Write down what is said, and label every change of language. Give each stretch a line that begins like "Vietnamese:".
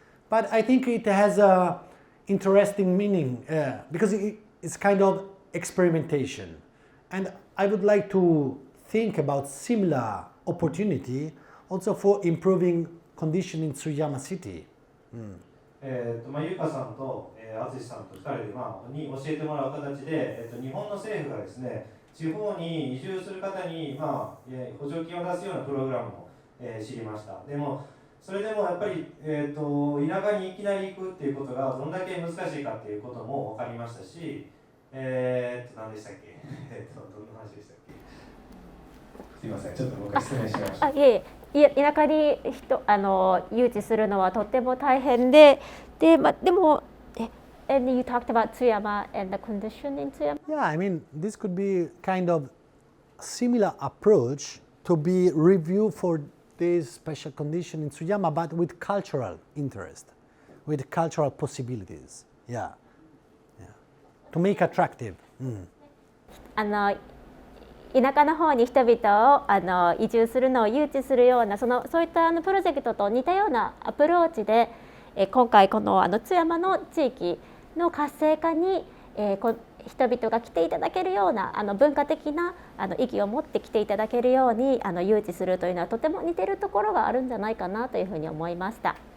English: But I think it has a interesting meaning because it's kind of experimentation. And I would like to think about similar opportunity also for improving condition in Tsuyama City.
Japanese: ゆかさんと淳さんと2人で、に教えてもらう形で、日本の政府がですね、地方に移住する方に、補助金を出すようなプログラムを、知りました。でもそれでもやっぱり、田舎にいきなり行くっていうことがどんだけ難しいかっていうことも分かりましたし、何でしたっけどんな話でしたっけ。すいません、ちょっと僕は失礼しました。田舎に誘致するのはとても大変で、でも
English: And you talked about Tsuyama and the condition in Tsuyama? Yeah, I mean, this could be kind of similar approach to be reviewed for this special condition in Tsuyama, but with cultural interest, with cultural possibilities. Yeah, to make attractive.
Japanese: 田舎の方に人々を移住するのを誘致するようなそういったプロジェクトと似たようなアプローチで、今回この津山の地域の活性化に、人々が来ていただけるような文化的な意義を持って来ていただけるように誘致するというのはとても似ているところがあるんじゃないかなというふうに思いました。